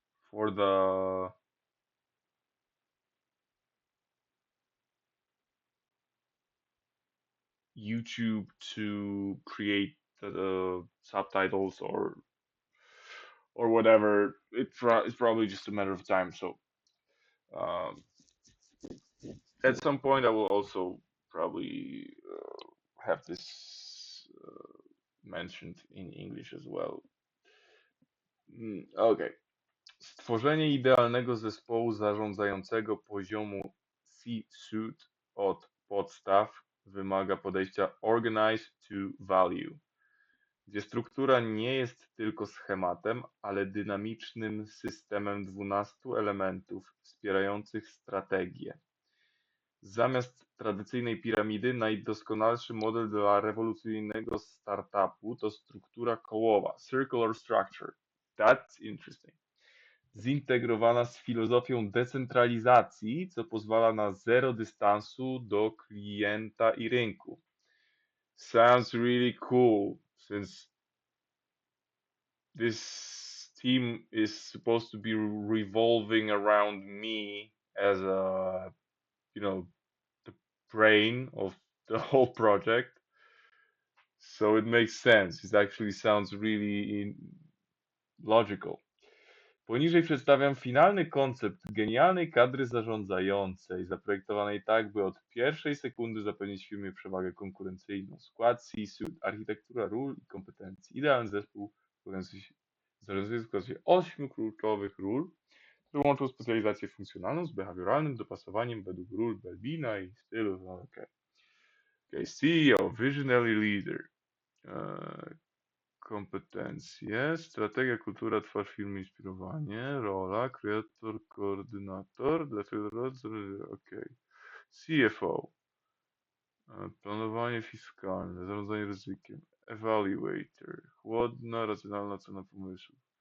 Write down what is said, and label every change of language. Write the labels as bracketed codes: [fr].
[en] for the YouTube to create the subtitles or whatever. It's probably just a matter of time. So um, at some point, I will also probably have this mentioned in English as well. Okay. [pl] Stworzenie idealnego zespołu zarządzającego poziomu C-suite od podstaw wymaga podejścia [en] organize to value, [pl] gdzie struktura nie jest tylko schematem, ale dynamicznym systemem 12 elementów wspierających strategię. Zamiast tradycyjnej piramidy, najdoskonalszy model dla rewolucyjnego startupu to struktura kołowa, [en] circular structure. That's interesting. [pl] Zintegrowana z filozofią decentralizacji, co pozwala na zero dystansu do klienta i rynku. [en] Sounds really cool, since this team is supposed to be revolving around me as the brain of the whole project. So it makes sense. It actually sounds really logical. [pl] Poniżej przedstawiam finalny koncept genialnej kadry zarządzającej, zaprojektowanej tak, by od pierwszej sekundy zapewnić firmie przewagę konkurencyjną. Skład C-suite, architektura ról i kompetencji. Idealny zespół zarządzający składa się 8 kluczowych ról, które łączą specjalizację funkcjonalną z behawioralnym dopasowaniem według ról Belbina i stylu. No, okay. [en] Okay, CEO, Visionary Leader. [pl] E, Kompetencje, strategia, kultura, twarz firmy, inspirowanie, rola, kreator, koordynator, dlaczego, okej. CFO, planowanie fiskalne, zarządzanie ryzykiem, evaluator, chłodna, racjonalna cena pomysłu.